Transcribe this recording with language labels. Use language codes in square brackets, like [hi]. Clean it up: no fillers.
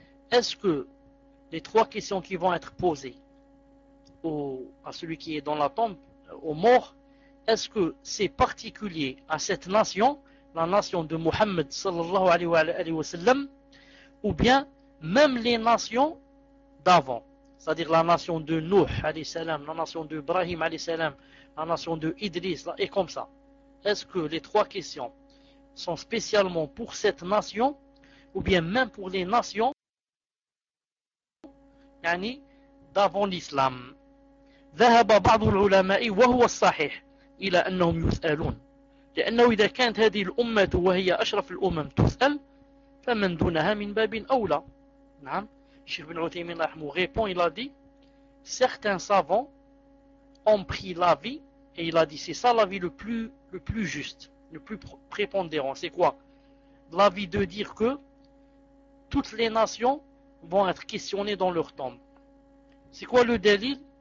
[fr] Est-ce que les trois questions qui vont être posées à celui qui est dans la tombe, aux morts, est-ce que c'est particulier à cette nation, la nation de Muhammad [ar] sallallahu alayhi wa sallam, [fr] ou bien même les nations d'avant, c'est-à-dire la nation de Nuh alayhi salam, la nation de Ibrahim alayhi salam, la nation de Idris, et comme ça. Est-ce que les trois questions sont spécialement pour cette nation, ou bien même pour les nations yani, d'avant l'islam? [ar] ذهب بعض العلماء وهو الصحيح إلى أنهم يسألون لأنه إذا كانت هذه الأمة وهي أشرف الأمم تسأل فمن دونها من باب أولى. نعم الشيخ بن عثيمين رحمه الله [fr] répond, il a dit certains savants ont pris l'avis et il a dit c'est ça l'avis le plus juste, le plus prépondérant. C'est quoi l'avis? De dire que toutes les nations vont être questionnées dans leur tombe. C'est quoi le délil?